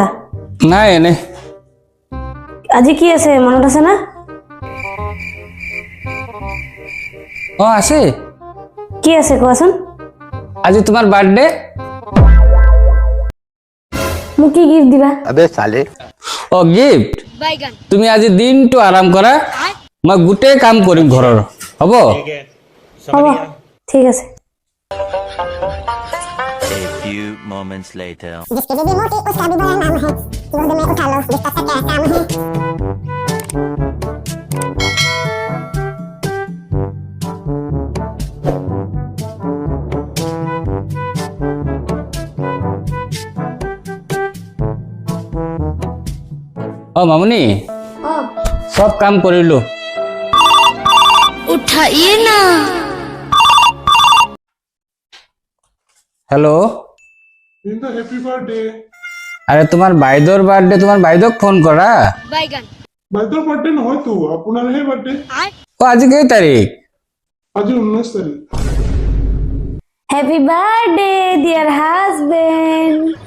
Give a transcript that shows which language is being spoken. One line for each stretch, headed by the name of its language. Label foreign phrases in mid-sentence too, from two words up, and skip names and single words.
Assamese: নাই এনে আজি কি আছে মনত আছে না? আছে কি আছে কোৱাচোন? আজি তোমাৰ বাৰ্থডে মোক কি গিফ্ট দিবা?
Hindi: अबे साले
Assamese: গিফট তুমি আজি দিনটো আৰাম কৰা মই গোটেই কাম কৰিম ঘৰৰ হ'ব হ'ব ঠিক আছে।
English: A few moments later.
Hindi: जिसके भी मोटी उसका भी बड़ा नाम है। गोद में उठा लो जिसका सा क्या काम है।
Assamese: মামুনি সব কাম কৰিলো উঠাইয়ে না। হেল্ল'
English: Happy birthday
Assamese: আরে তোমার বাইদেউৰ বাৰ্থডে তোমাৰ বাইদেউক ফোন কৰা বাইদেউৰ বাৰ্থডে নহয়তো আপোনাৰহে বাৰ্থডে আজি কেই তাৰিখ আজি 19 তাৰিখ
English: Happy birthday dear husband.